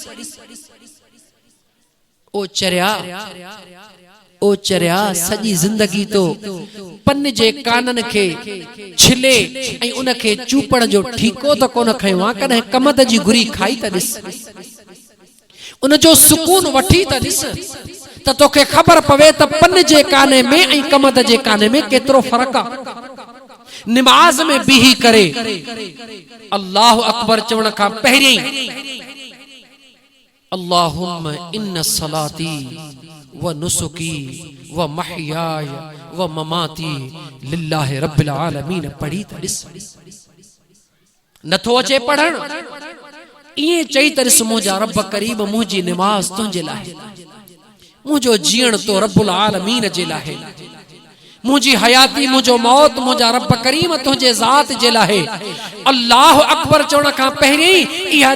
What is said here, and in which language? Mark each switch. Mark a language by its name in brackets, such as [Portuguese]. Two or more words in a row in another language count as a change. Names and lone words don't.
[Sindhi] ओ चरिया सॼी ज़िंदगी तो पन जे काननि खे छिले ऐं उन खे चूपण जो ठीको त कोन खयो आहे, कॾहिं कमद जी गुरी खाई त ॾिस, उन जो सुकून वठी त ॾिस त तोखे ख़बर पवे त पन जे काने में ऐं कमद जे काने में केतिरो फ़र्क़ु आहे। निमाज में बीही करे [Arabic] الله أكبر [Sindhi] चवण का पहिरीं [Arabic] اللهم إن صلاتي و نسكي و محياي و مماتي لله رب العالمين [Sindhi] पढ़ी त ॾिस नथो अचे पढ़ण इए चई तरस मुंहिंजा रब करीब मुंहिंजी निमाज तुंहिंजे लाइ मुंहिंजो जीअण तो [Arabic] رب العالمين [Sindhi] जे लाइ मुंहिंजी हयाती मुंहिंजो मौत मुंहिंजा रब करीम तुंहिंजे ज़ात जे लाइ [Arabic] الله أكبر [Sindhi] चवण खां पहिरीं इहा